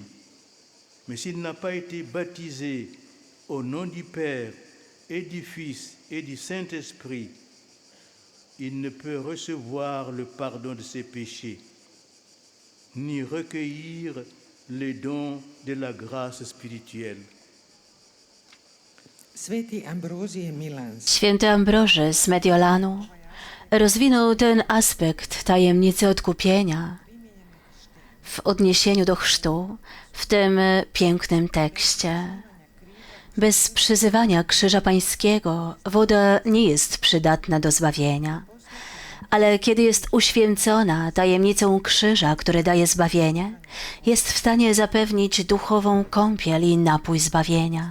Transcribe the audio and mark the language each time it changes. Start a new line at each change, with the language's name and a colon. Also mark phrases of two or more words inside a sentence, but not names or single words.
French: Mais s'il n'a pas été baptisé au nom du Père et du Fils et du Saint-Esprit, il ne peut recevoir le pardon de ses péchés, ni recueillir les dons de la grâce spirituelle.
Croatian: Sveti Ambrozije Milanski
Polish: Święty Ambroży z Mediolanu rozwinął ten aspekt tajemnicy odkupienia w odniesieniu do chrztu w tym pięknym tekście. Bez przyzywania Krzyża Pańskiego woda nie jest przydatna do zbawienia, ale kiedy jest uświęcona tajemnicą krzyża, który daje zbawienie, jest w stanie zapewnić duchową kąpiel i napój zbawienia.